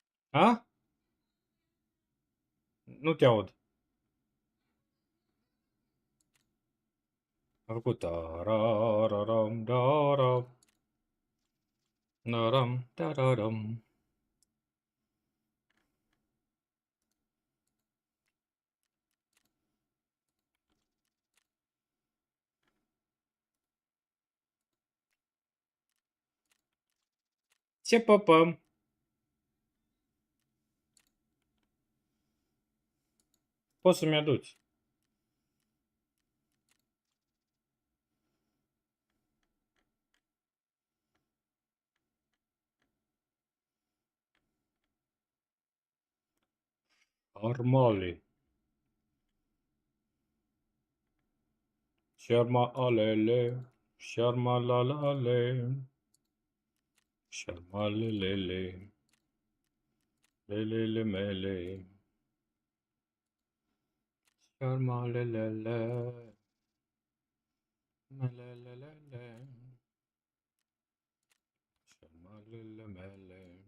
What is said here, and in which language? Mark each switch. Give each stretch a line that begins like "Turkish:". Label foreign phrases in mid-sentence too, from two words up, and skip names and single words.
Romanian: A? Nu te aud. A făcut tarararam, daram, daram, tararam. Ce păpăm? Poți să-mi aduci. Armali. Șarma alele. Șarma lalale. Șarma lelele. Lelele mele. Șarma lelele. Melelelele. Șarma lele mele.